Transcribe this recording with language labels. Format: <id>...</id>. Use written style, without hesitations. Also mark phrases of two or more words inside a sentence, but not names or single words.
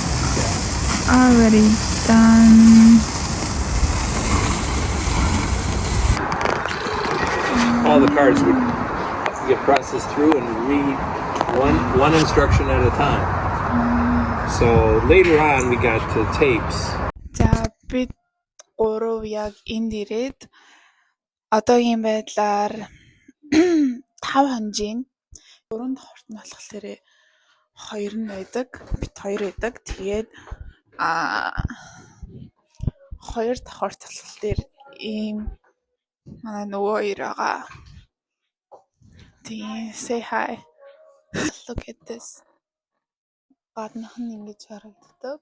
<en>Already done. All the cards would get processed through and read one instruction at a time. So later on we got to tapes.</en> <mn>За бид 3 яг энд ирээд одоогийн байдлаар 5 хонжийн 4 давхарт нь болохоор 2 нь байдаг. Бид 2 байдаг. Тэгээд 2 давхарт болохоор ийм манай нөгөө хоёр байгаа.</mn> <en>Тэгээ say hi. Look at this.</en> <mn>Гаднах нь ингэж харагддаг.</mn>